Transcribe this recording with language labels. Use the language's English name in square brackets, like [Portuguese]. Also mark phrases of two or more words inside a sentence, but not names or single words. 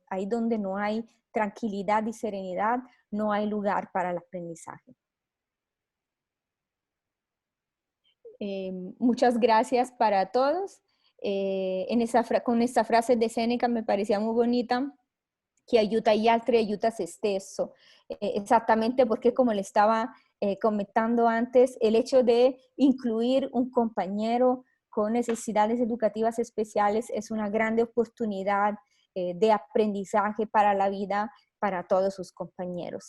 [Spanish] Ahí donde no hay tranquilidad y serenidad, no hay lugar para el aprendizaje. Muchas gracias para todos. Con esta frase de Séneca me parecía muy bonita, que [Italian] aiuta gli altri, aiuta se stesso. [Spanish] Exactamente porque, como le estaba comentando antes, el hecho de incluir un compañero con necesidades educativas especiales es una grande oportunidad de aprendizaje para la vida para todos sus compañeros.